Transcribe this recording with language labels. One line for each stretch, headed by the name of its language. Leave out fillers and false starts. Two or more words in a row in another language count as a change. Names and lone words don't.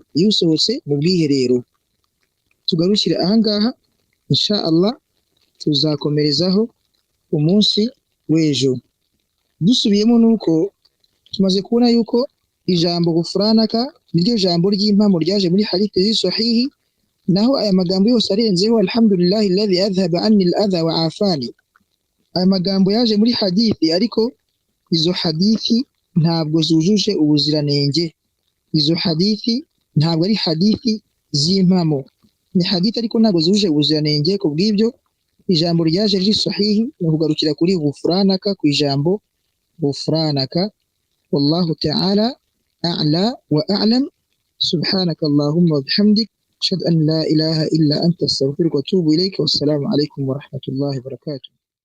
Kinyarwanda: Iyo usohotse mu bwiherero tugarukire ahangaha,
Arabic: إن شاء الله
Kinyarwanda: tuzakomerezaho umunsi w'ejo. Dusubiyemo nuko tumaze kubona yuko ijambo ghufranaka niryo jambo ry'impamo ryaje muri hadithi z'isahihi, naho aya magambo yose arenzeho
Arabic: الحمد لله الذي أذهب عني الأذى وعافاني,
Kinyarwanda: aya magambo yaje muri hadithi, ariko izo hadithi ntabwo zujuje ubuziranenge. Izo hadithi ntabwo ari hadithi z'impamo, ni hadithi ariko ntabwo zujuje ubuziranenge. Ku bw'ibyo ijambo ryaje riri sahihi ni ukugarukira kuri ghufranaka, ku ijambo ghufranaka.
Arabic: والله تعالى أعلى وأعلم. سبحانك اللهم وبحمدك، أشهد أن لا إله إلا أنت أستغفرك وأتوب إليك. والسلام عليكم ورحمة الله وبركاته.